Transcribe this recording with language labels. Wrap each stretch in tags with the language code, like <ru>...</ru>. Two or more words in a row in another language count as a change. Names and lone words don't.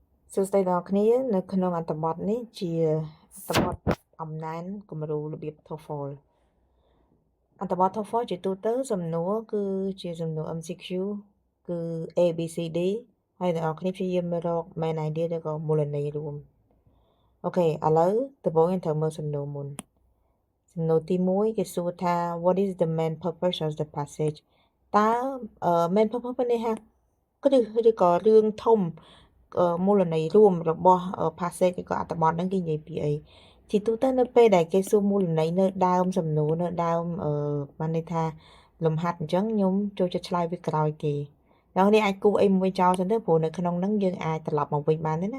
<km>សួស្តីដល់អ្នកគ្នានៅក្នុងអត្ថបទនេះជាអត្ថបទអំណានគំរូរបៀប TOEFL អត្ថបទ TOEFL ជាទូទៅសំណួរគឺជាសំណួរ MCQ គឺ A B C D ហើយអ្នកគ្នាព្យាយាមរក</km> <en>main idea</en> <km>ឬក៏មូលន័យរួមអូខេឥឡូវដំបូងយើងត្រូវមើលសំណួរមុនសំណួរទី1គេសួរថា</km> <en>what is the main purpose of the passage</en> <km>តើ</km> <en>main purpose</en> <km>នេះហាឬក៏ រឿងធំមូលន័យរួមរបស់ passage ឬក៏អត្ថបទហ្នឹងគេនិយាយពីអីជាទូទៅនៅពេលដែលគេសួរមូលន័យនៅដើមសំណួរនៅដើមបានន័យថាលំហាត់អញ្ចឹងខ្ញុំចូលចិត្តឆ្លើយវាក្រោយគេអ្នកនេះអាចគូអីមួយចោលសិនទៅព្រោះនៅក្នុងហ្នឹងយើងអាចត្រឡប់មកវិញបានទេ</km>